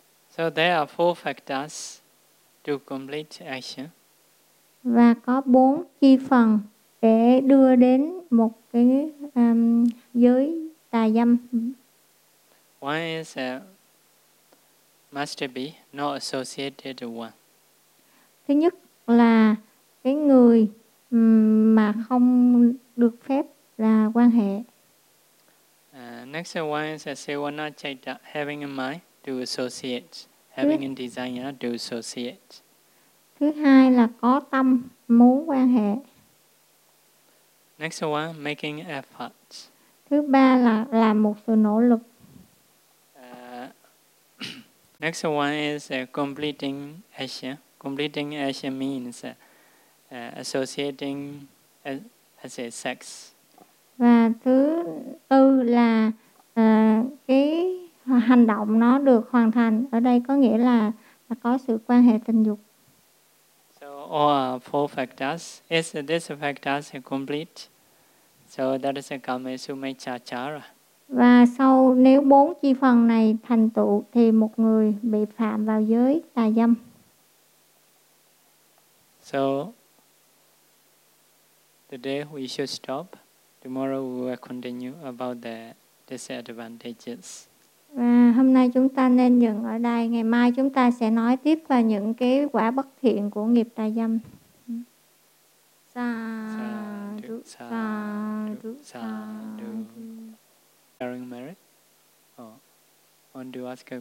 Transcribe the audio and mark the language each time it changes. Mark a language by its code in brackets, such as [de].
[en] So there are four factors to complete action. [vi] Và có bốn chi phần để đưa đến một cái giới tà dâm. [en] One is must be not associated with one. [vi] Thứ nhất là cái người mà không được phép là quan hệ. [en] Next one is sevana chaita, having a mind to associate, having a desire to associate. [vi] Thứ hai là có tâm muốn quan hệ. [en] Next one, making effort. [vi] Thứ ba là làm một sự nỗ lực. [en] Next one is completing action. Completing action means associating as a sex. [vi] Và thứ tư là cái hành động nó được hoàn thành. Ở đây có nghĩa là có sự quan hệ tình dục. [en] Or four factors. Is this factors complete? So that is a kamesumechachara. [vi] Và sau nếu bốn chi phần này thành tựu thì một người bị phạm vào giới tà dâm. [en] So today we should stop. Tomorrow we will continue about the disadvantages. [vi] Và hôm nay chúng ta nên dừng ở đây. Ngày mai chúng ta sẽ nói tiếp về những cái quả bất thiện của nghiệp tà dâm. [en] Sadhu, sadhu, sadhu. Sharing merit? Oh, want to ask a